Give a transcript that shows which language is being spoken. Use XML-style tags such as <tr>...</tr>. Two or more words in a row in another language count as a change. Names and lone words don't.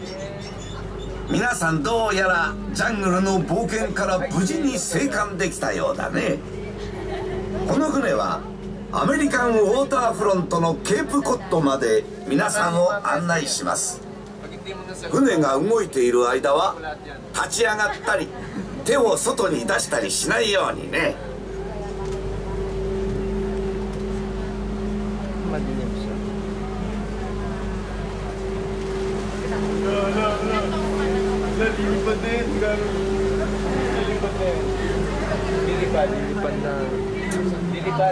<ja>皆さんどうやらジャングルの冒険から無事に生還できたようだね。この船はアメリカンウォーターフロントのケープコッドまで皆さんを案内します。船が動いている間は立ち上がったり手を外に出したりしないようにね。</ja> <tl>Lilipad na yun, lilipad na yun. Lilipad na. Lilipad.</tl>